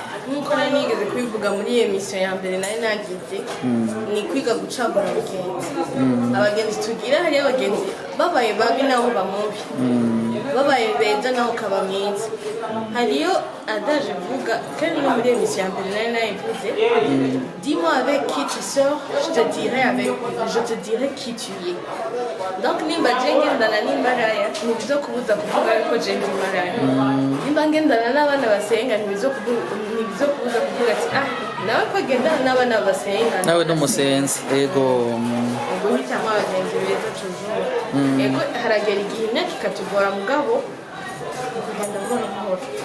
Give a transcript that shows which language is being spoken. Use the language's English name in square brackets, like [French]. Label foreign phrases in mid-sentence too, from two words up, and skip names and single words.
[Rundi] nkuko nigeze kwivuga muri emission ya mbere nari nagize ni kwiga gucagura abagenzi tugira hari abagenzi babaye babi naho bamubi babaye beza naho kaba mwiza hariyo adaje vuga kandi no muri emission ya mbere nari nayivuze [French] dis-moi avec qui tu sors je te dirai qui tu es [Rundi] donc nimba ngendana n'imbaraya ntibizo kubuza kuvuga yuko je ndi maraya nimba ngendana n'abana basenga ntibizo kubuza kuvuga ati nawe ko gendana n'abana basenga nawe n'umusenzi ego ubwo hitamo abagenzi beza tujuru ego haragera igihe imyaka ikatugora mugabo kugenda mbona amahoro